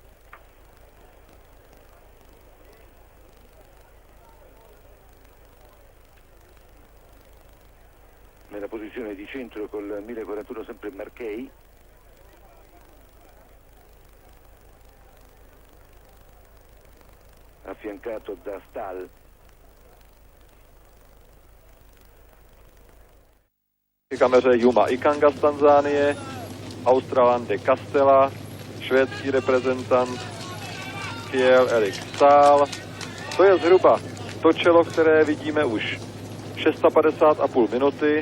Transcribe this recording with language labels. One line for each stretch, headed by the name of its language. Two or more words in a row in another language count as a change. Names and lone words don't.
Italian: Nella posizione di centro col 1041 sempre Marchei. Affiancato da Stahl.
Czech: Kameře Juma Ikanga z Tanzánie, Australan de Castella, švédský reprezentant Kiel Erik Stahl. To je zhruba to čelo, které vidíme už 650,5 minuty.